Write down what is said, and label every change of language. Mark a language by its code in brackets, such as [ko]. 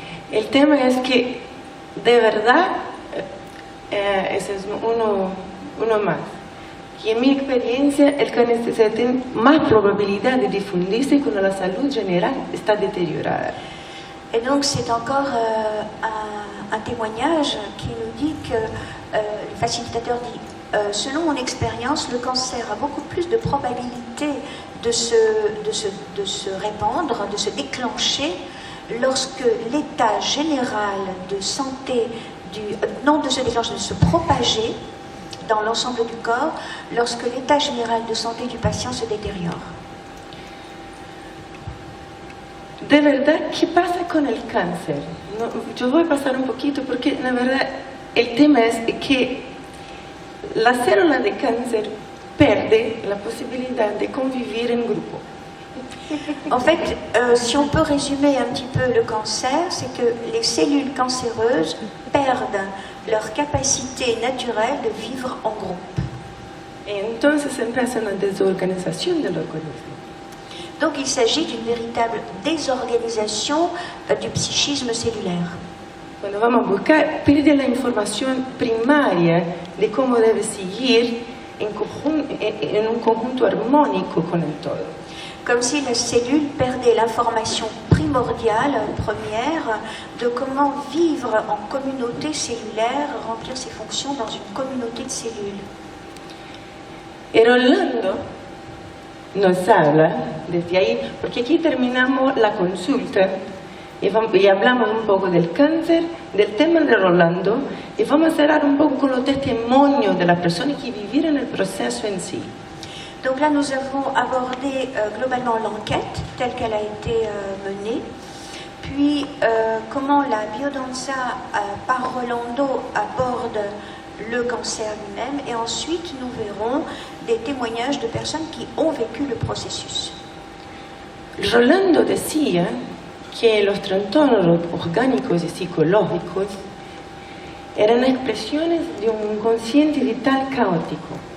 [es] El tema es que de verdad, ese es uno más. Y en mi experiencia, el cáncer tiene más probabilidad de difundirse cuando la salud general está deteriorada. [fr] Et donc c'est encore un témoignage qui nous dit que le facilitateur dit selon mon expérience, le cancer a beaucoup plus de probabilité de se répandre, de se déclencher lorsque l'état général de santé non de se déclencher, de se propager dans l'ensemble du corps lorsque l'état général de santé du patient se détériore. [es] De verdad, ¿qué pasa con el cáncer? No, yo voy a pasar un poquito porque la verdad el tema es que la célula de cáncer pierde la posibilidad de convivir en grupo. [fr] En fait, si on peut résumer un petit peu le cancer, c'est que les cellules cancéreuses perdent leur capacité naturelle de vivre en groupe. [es] Et entonces empieza una desorganización del organismo. [fr] Donc il s'agit d'une véritable désorganisation du psychisme cellulaire. [es] Cuando vamos a buscar, pierde la información primaria de cómo debe seguir en un conjunto armónico con el todo. [fr] Comme si la cellule perdait l'information primordiale, première, de comment vivre en communauté cellulaire, remplir ses fonctions dans une communauté de cellules. [es] Et Rolando nos habla desde ahí, porque aquí terminamos la consulta y hablamos un poco del cáncer, del tema de Rolando, y vamos a cerrar un poco con los testimonios de las personas que vivieron el proceso en sí. [fr] Donc là, nous avons abordé globalement l'enquête telle qu'elle a été menée, puis comment la biodanza par Rolando aborde le cancer lui-même, et ensuite nous verrons des témoignages de personnes qui ont vécu le processus. [es] Rolando decía que los trastornos orgánicos y psicológicos eran expresiones de un inconsciente vital caótico.